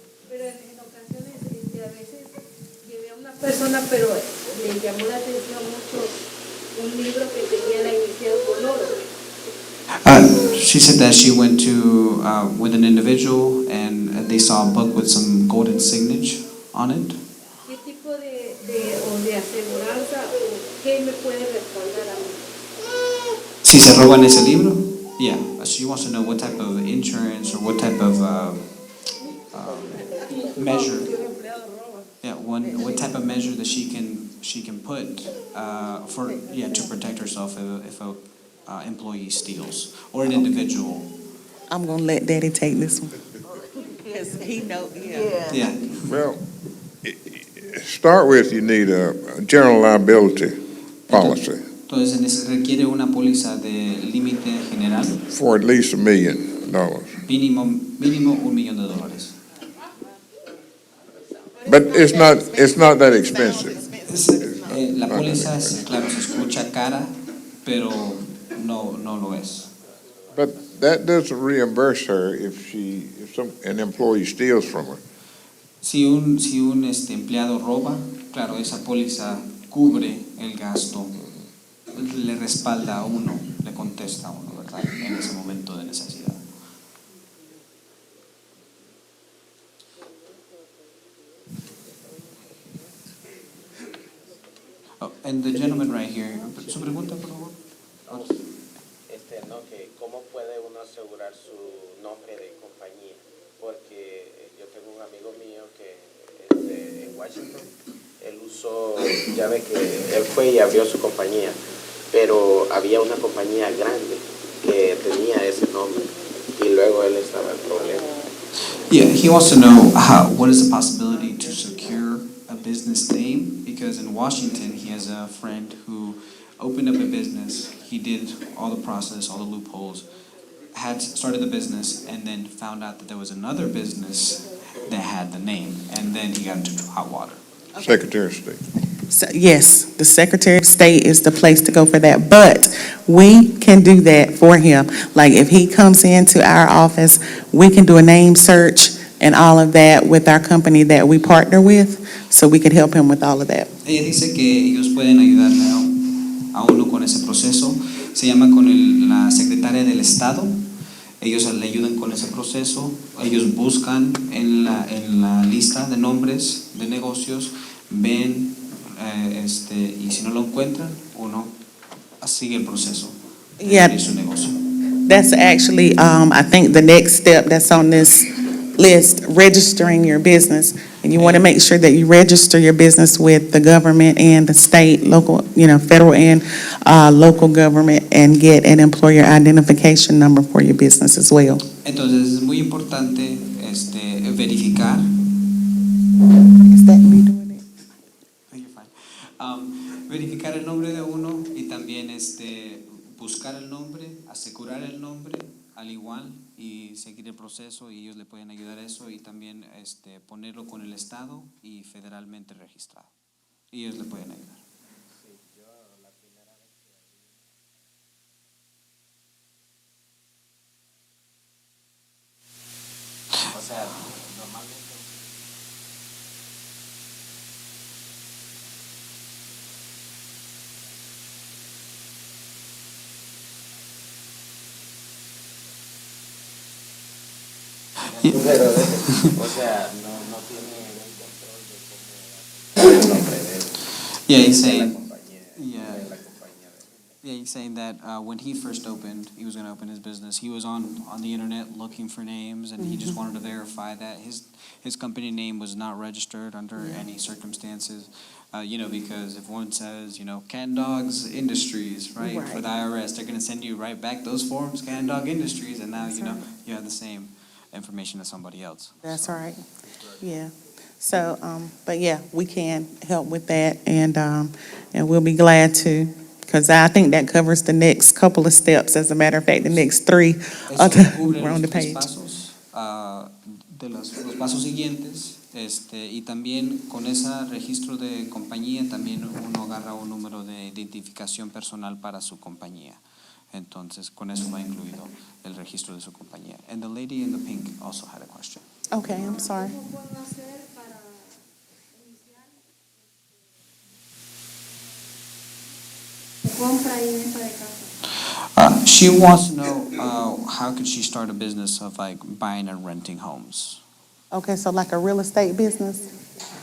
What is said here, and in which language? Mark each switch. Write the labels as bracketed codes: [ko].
[es] pero en ocasiones, a veces llevé a una persona, pero le llamó la atención mucho un libro que tenía la inicial con oro. [en] She said that she went to with an individual and they saw a book with some golden signage on it. [es] ¿Qué tipo de aseguranza o qué me puede respaldar a mí? Si se roban ese libro, yeah. [en] She wants to know what type of insurance or what type of measure. Yeah, what type of measure that she can put to protect herself if a employee steals or an individual. I'm gonna let Daddy take this one. Because he know, yeah. Yeah. Well, start with, you need a general liability policy [es] Entonces se requiere una póliza de límite general [en] for at least $1 million. [es] mínimo $1 millón. [en] But it's not that expensive. [es] La póliza, claro, se escucha cara, pero no lo es. [en] But that doesn't reimburse her if an employee steals from her. [es] Si un empleado roba, claro, esa póliza cubre el gasto, le respalda a uno, le contesta a uno, ¿verdad? En ese momento de necesidad. [en] Oh, and the gentleman right here, [es] su pregunta, por favor. No, que cómo puede uno asegurar su nombre de compañía, porque yo tengo un amigo mío que en Washington, él usó, ya ve que él fue y abrió su compañía, pero había una compañía grande que tenía ese nombre y luego él estaba en problemas. [en] Yeah, he wants to know what is the possibility to secure a business name, because in Washington he has a friend who opened up a business. He did all the process, all the loopholes, had started the business, and then found out that there was another business that had the name, and then he got into hot water. Secretary of State. So, yes, the Secretary of State is the place to go for that, but we can do that for him. Like, if he comes into our office, we can do a name search and all of that with our company that we partner with, so we can help him with all of that. [es] Ella dice que ellos pueden ayudarle a uno con ese proceso. Se llama con la secretaria del Estado. Ellos le ayudan con ese proceso. Ellos buscan en la lista de nombres de negocios, ven y si no lo encuentran, uno sigue el proceso de [en] Yeah. [es] abrir su negocio. [en] That's actually, I think, the next step that's on this list, registering your business. And you want to make sure that you register your business with the government and the state, local, federal and local government, and get an employer identification number for your business as well. [es] Entonces es muy importante verificar. [en] Is that me doing it? Oh, you're fine. [es] Verificar el nombre de uno y también buscar el nombre, asegurar el nombre al igual y seguir el proceso, y ellos le pueden ayudar a eso, y también ponerlo con el Estado y federalmente registrado. Y ellos le pueden ayudar. O sea, normalmente. Pero, o sea, no tiene un control de cómo el nombre de [en] Yeah, he's [es] la [en] saying. [es] compañía. [en] Yeah. [es] De la compañía de [en] Yeah, he's saying that when he first opened, he was going to open his business. He was on the internet looking for names, and he just wanted to verify that his company name was not registered under any circumstances. Because if one says, Can Dogs Industries, right, for the IRS, they're going to send you right back those forms, Can Dog Industries, and now, you have the same information as somebody else. That's right. Yeah. So, but yeah, we can help with that, and we'll be glad to, because I think that covers the next couple of steps. As a matter of fact, the next three [es] Eso cubre [en] we're on the [es] los tres [en] page. [es] pasos, de los pasos siguientes, y también con ese registro de compañía también uno agarra un número de identificación personal para su compañía. Entonces, con eso va incluido el registro de su compañía. [en] And the lady in the pink also had a question. Okay, I'm sorry. [es] ¿Cómo puedo hacer para iniciar compra y venta de casa? [en] She wants to know how could she start a business of buying and renting homes. Okay, so like a real estate business?